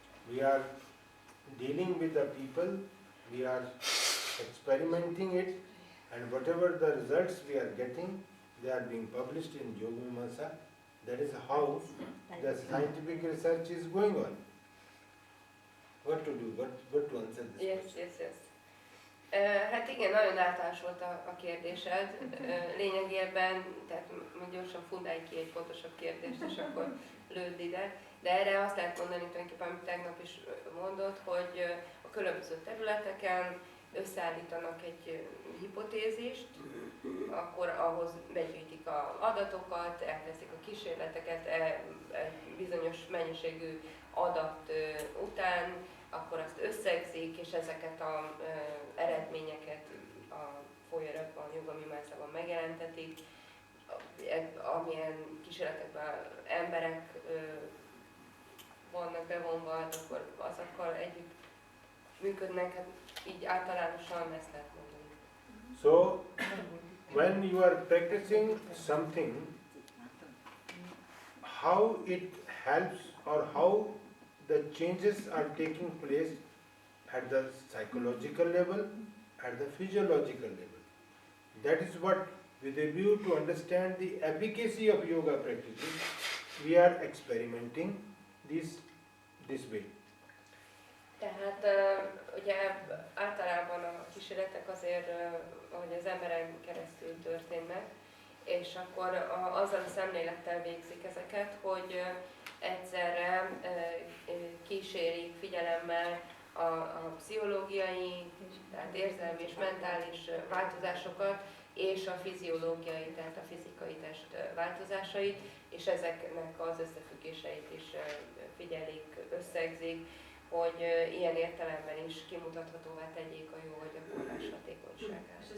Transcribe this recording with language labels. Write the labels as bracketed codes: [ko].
[en] We are dealing with the people. We are experimenting it, and whatever the results we are getting, they are being published in Yoga Mimamsa. That is how the scientific research is going on. What to do? What to answer this question? Yes. [hu] Hát igen, nagyon általános volt a kérdésed. Lényegében, tehát gyorsan fundálj ki egy fontosabb kérdést, és akkor lőd ide. De erre azt lehet mondani tulajdonképpen, amit tegnap is mondott, hogy a különböző területeken összeállítanak egy hipotézist, akkor ahhoz begyűjtik az adatokat, elteszik a kísérleteket, egy bizonyos mennyiségű adat után, akkor azt összegzik, és ezeket az eredményeket a folyamatban, Jóga Mimamsában megjelentetik. Amilyen kísérletekben emberek vannak bevonva, akkor azokkal együtt működnek, hát így általánosan ezt lehet mondani. [en] So, when you are practicing something, how it helps or how the changes are taking place at the psychological level, at the physiological level. That is what, with a view to understand the efficacy of yoga practices, we are experimenting this way. [hu] Tehát ugye általában a kísérletek azért, ahogy az emberen keresztül történnek, és akkor azzal a szemlélettel végzik ezeket, hogy egyszerre kísérik figyelemmel a pszichológiai, tehát érzelmi és mentális változásokat, és a fiziológiai, tehát a fizikai test változásait, és ezeknek az összefüggéseit is figyelik, összegzik, hogy ilyen értelemben is kimutathatóvá tegyék a jóga gyakorlás hatékonyságát.